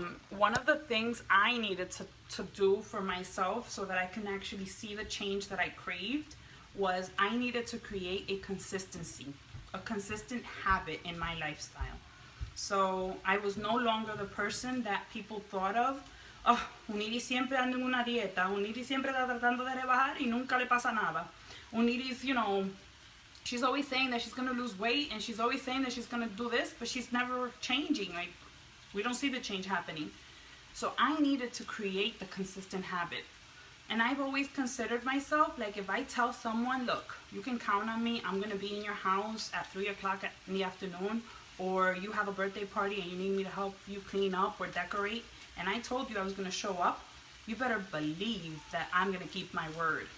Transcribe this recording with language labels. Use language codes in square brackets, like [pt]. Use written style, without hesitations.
[en] One of the things I needed to do for myself so that I can actually see the change that I craved was I needed to create a consistency, a consistent habit in my lifestyle. So I was no longer the person that people thought of. [es] Oh, Uniris siempre anda en una dieta. Uniris siempre está tratando de rebajar y nunca le pasa nada. [en] Uniris, you know, she's always saying that she's going to lose weight and she's always saying that she's going to do this, but she's never changing. Like, we don't see the change happening. So I needed to create the consistent habit. And I've always considered myself, like if I tell someone, look, you can count on me, I'm going to be in your house at 3 o'clock in the afternoon, or you have a birthday party and you need me to help you clean up or decorate, and I told you I was going to show up, you better believe that I'm going to keep my word.